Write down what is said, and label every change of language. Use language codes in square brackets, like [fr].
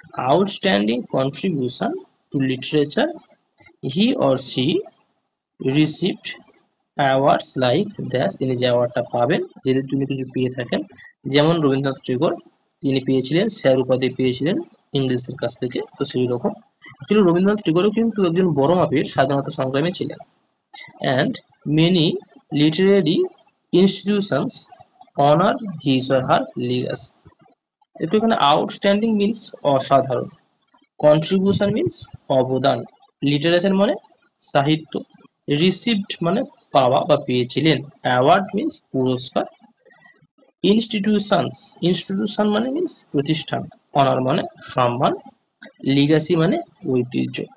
[en] outstanding contribution to literature, he or she received awards like that, [bn] তিনি যে অ্যাওয়ার্ডটা পাবেন যদি তিনি কিছু পেয়ে থাকেন, যেমন রবীন্দ্রনাথ টেগোর তিনি পেয়েছিলেন স্যার উপাধি পেয়েছিলেন ইংরেজদের কাছ থেকে। তো সেই রকম অ্যাকচুয়ালি রবীন্দ্রনাথ টেগোরও কিন্তু একজন বড় মাপের স্বাধীনতা সংগ্রামী ছিলেন। [en] and many literary institutions honor his or her legacy. [bn] দেখো এখানে আউটস্ট্যান্ডিং মিন্স অসাধারণ, কন্ট্রিবিউশন মিন্স অবদান, লিটারেচার মানে সাহিত্য, রিসিভড মানে পাওয়া বা পেয়েছিলেন, অ্যাওয়ার্ড মিন্স পুরস্কার, ইনস্টিটিউশন মানে মিন্স প্রতিষ্ঠান, অনার মানে সম্মান, লিগাসি মানে ঐতিহ্য।